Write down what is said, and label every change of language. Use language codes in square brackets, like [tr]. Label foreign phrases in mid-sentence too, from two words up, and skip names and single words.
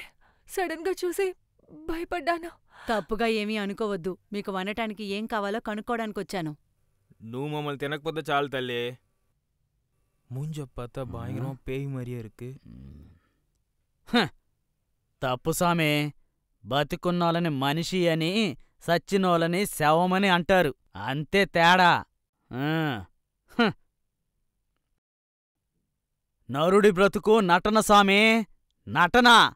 [te] సడన్ గా చూసి భయపడ్డాను. తప్పుగా ఏమీ అనుకోవద్దు. మీకు వండటానికి ఏం కావాలో కనుక్కోడానికొచ్చాను. నువ్వు మమ్మల్ని తినకపోతే చాలు తల్లి. [ta] மூஞ்ச பார்த்தா பயங்கரமா பேய் மாதிரியே இருக்கு. [te] తప్పు సామే. బతికున్నోళ్ళని మనిషి అని సచ్చినోళ్ళని శవమని అంటారు. అంతే తేడా. నరుడి బ్రతుకు నటన సామే, నటన.